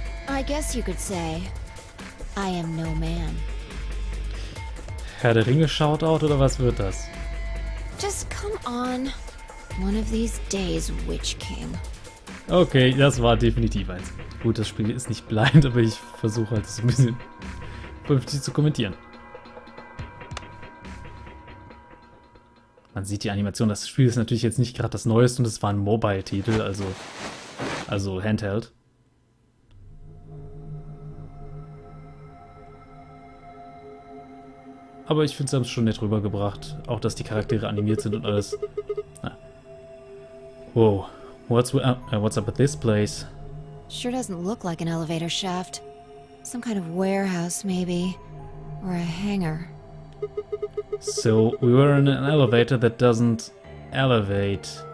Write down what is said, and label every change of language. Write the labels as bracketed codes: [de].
[en] I guess you could say, I am no man. [de] Herr der Ringe Shoutout oder was wird das? [en] Just come on. One of these days, Witch King. [de] Okay, das war definitiv eins. Gut, das Spiel ist nicht blind, aber ich versuche halt so ein bisschen vernünftig zu kommentieren. Man sieht die Animation, das Spiel ist natürlich jetzt nicht gerade das Neueste und es war ein Mobile-Titel, also Handheld. Aber ich finde, sie haben es schon nett rübergebracht. Auch, dass die Charaktere animiert sind und alles. Na. [en] Wow, what's up with this place? Sure doesn't look like an elevator shaft. Some kind of warehouse, maybe. Or a hangar. So, we were in an elevator that doesn't elevate.